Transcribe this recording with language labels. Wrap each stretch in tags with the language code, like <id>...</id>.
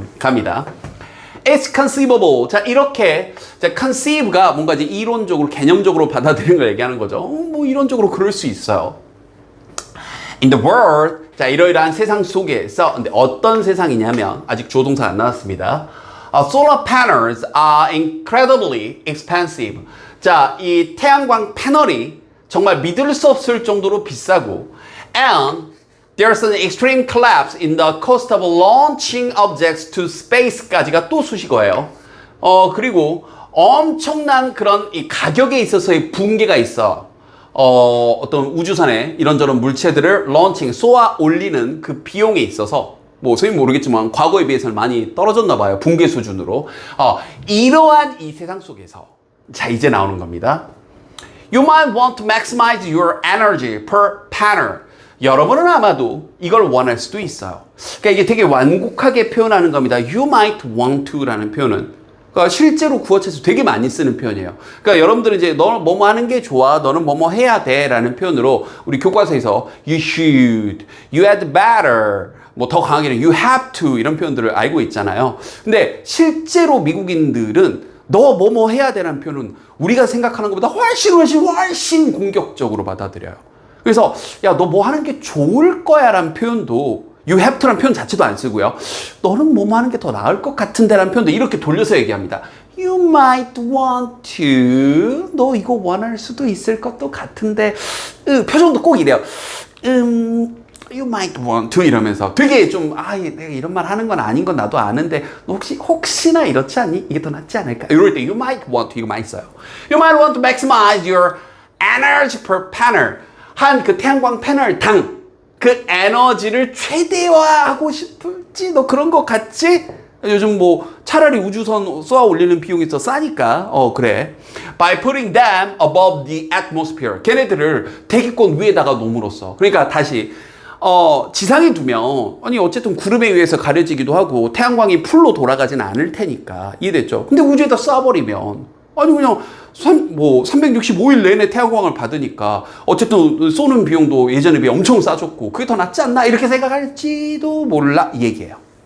<ko>갑니다.</ko> <en>It's conceivable.</en> <ko>자, 이렇게, 자, conceive가 뭔가 이제 이론적으로, 개념적으로 받아들이는 걸 얘기하는 거죠. 뭐 이론적으로 그럴 수 있어요.</ko> <en>In the world.</en> <ko>자, 이러이러한 세상 속에서, 근데 어떤 세상이냐면, 아직 조동사가 안 나왔습니다.</ko> <en>Solar panels are incredibly expensive.</en> <ko>자, 이 태양광 패널이 정말 믿을 수 없을 정도로 비싸고,</ko> <en>and there's an extreme collapse in the cost of launching objects to space까지가 또 수식어예요.</en> <ko>그리고 엄청난 그런 이 가격에 있어서의 붕괴가 있어. 어떤 우주선에 이런저런 물체들을 런칭, 쏘아 올리는 그 비용에 있어서 뭐 선생님 모르겠지만 과거에 비해서는 많이 떨어졌나 봐요. 붕괴 수준으로. 이러한 이 세상 속에서 자, 이제 나오는 겁니다.</ko> <en>You might want to maximize your energy per panel.</en> <ko>여러분은 아마도 이걸 원할 수도 있어요. 그러니까 이게 되게 완곡하게 표현하는 겁니다.</ko> <en>You might want to</en> <ko>라는 표현은 그러니까 실제로 구어체에서 되게 많이 쓰는 표현이에요. 그러니까 여러분들은 이제 너는 뭐뭐 하는 게 좋아, 너는 뭐뭐 해야 돼 라는 표현으로 우리 교과서에서</ko> <en>you should, you had better,</en> <ko>뭐 더 강하게는</ko> <en>you have to</en> <ko>이런 표현들을 알고 있잖아요. 근데 실제로 미국인들은 너 뭐뭐 해야 돼 라는 표현은 우리가 생각하는 것보다 훨씬 공격적으로 받아들여요. 그래서 야, 너 뭐 하는 게 좋을 거야 라는 표현도</ko> <en>You have to</en> <ko>라는 표현 자체도 안 쓰고요. 너는 뭐뭐 하는 게 더 나을 것 같은데 라는 표현도 이렇게 돌려서 얘기합니다.</ko> <en>You might want to.</en> <ko>너 이거 원할 수도 있을 것도 같은데. 표정도 꼭 이래요.</ko> <en>You might want to</en> <ko>이러면서 되게 좀 내가 이런 말 하는 건 아닌 건 나도 아는데 너 혹시나 이렇지 않니? 이게 더 낫지 않을까? 이럴 때</ko> <en>you might want to</en> <ko>이거 많이 써요.</ko> <en>You might want to maximize your energy per panel.</en> <ko>한 그 태양광 패널 당 그 에너지를 최대화하고 싶을지 너 그런 것 같지? 요즘 뭐 차라리 우주선 쏘아 올리는 비용이 더 싸니까. 그래.</ko> <en>By putting them above the atmosphere.</en> <ko>걔네들을 대기권 위에다가 놓음으로써. 그러니까 다시 지상에 두면 아니 어쨌든 구름에 의해서 가려지기도 하고 태양광이 풀로 돌아가지는 않을 테니까. 이해됐죠? 근데 우주에다 쏴버리면 아니 그냥 365일 내내 태양광을 받으니까 어쨌든 쏘는 비용도 예전에 비해 엄청 싸졌고 그게 더 낫지 않나 이렇게 생각할지도 몰라 이 얘기예요.</ko>